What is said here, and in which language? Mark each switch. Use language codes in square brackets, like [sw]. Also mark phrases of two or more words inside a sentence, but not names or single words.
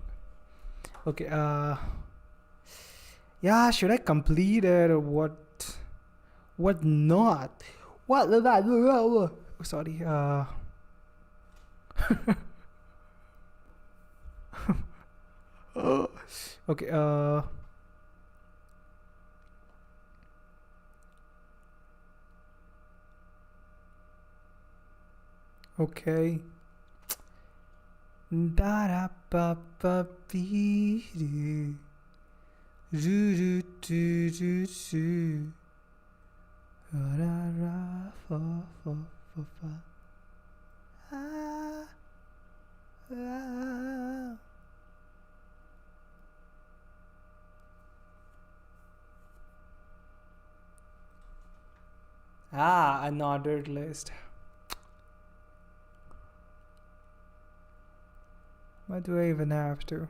[en] Okay, yeah, should I complete it or what not? What? Sorry, okay, okay. Da da ba ba bee doo doo doo doo doo ra ra fa fa fa fa ah an ordered list. Why do I even have to?